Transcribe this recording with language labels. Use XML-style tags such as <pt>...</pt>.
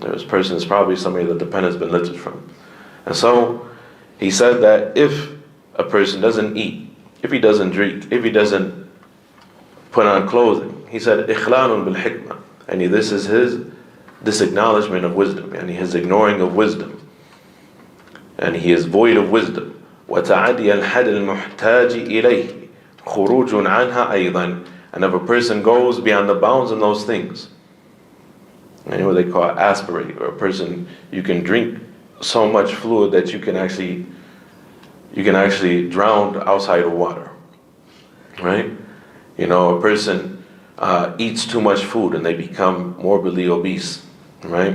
<en>This person is probably somebody that the pen has been lifted from. And so he said that if a person doesn't eat, if he doesn't drink, if he doesn't put on clothing, he said</en> <ar>إخلال بالحكمة,</ar> <en>and this is his disacknowledgement of wisdom, and his ignoring of wisdom, and he is void of wisdom.</en> <ar>وتعدي الحد المحتاج إليه خروج عنها أيضا.</ar> <en>And if a person goes beyond the bounds in those things, and what they call aspirate, or a person, you can drink so much fluid that you can actually drown outside of water, right? You know, a person eats too much food and they become morbidly obese, right?</en>